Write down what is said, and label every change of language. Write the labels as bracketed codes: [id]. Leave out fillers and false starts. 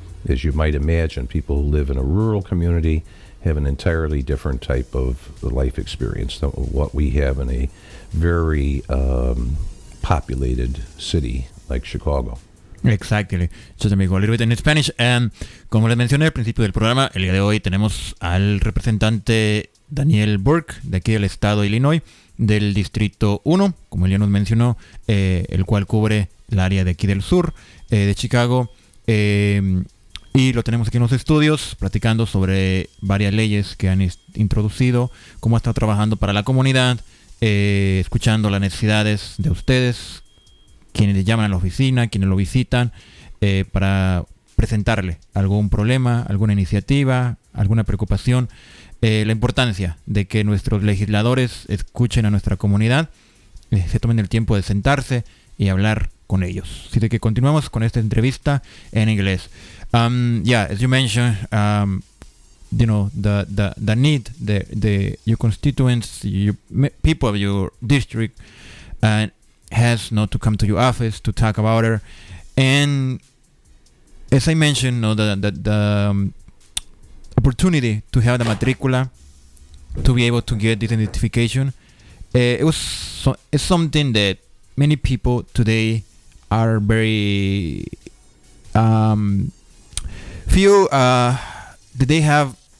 [en] As you might imagine, people who live in a rural community have an entirely different type of life experience than what we have in a very populated city like Chicago. Exactly. So let me go a little bit in Spanish. [es] Como les mencioné al principio del programa, el día de hoy tenemos al representante Daniel Burke, de aquí del estado de Illinois, del Distrito 1, como él ya nos mencionó, el cual cubre el área de aquí del sur de Chicago. Y lo tenemos aquí en los estudios, platicando sobre varias leyes que han introducido, cómo ha estado trabajando para la comunidad, escuchando las necesidades de ustedes, quienes le llaman a la oficina, quienes lo visitan, para presentarle algún problema, alguna iniciativa, alguna preocupación. La importancia de que nuestros legisladores escuchen a nuestra comunidad, se tomen el tiempo de sentarse y hablar con ellos. Así de que continuamos con esta entrevista en inglés. [en] As you mentioned, the need, your constituents, people of your district, has not to come to your office to talk about it. And as I mentioned, the opportunity to have the matricula, to be able to get this identification, it's something that many people today are very feel that they have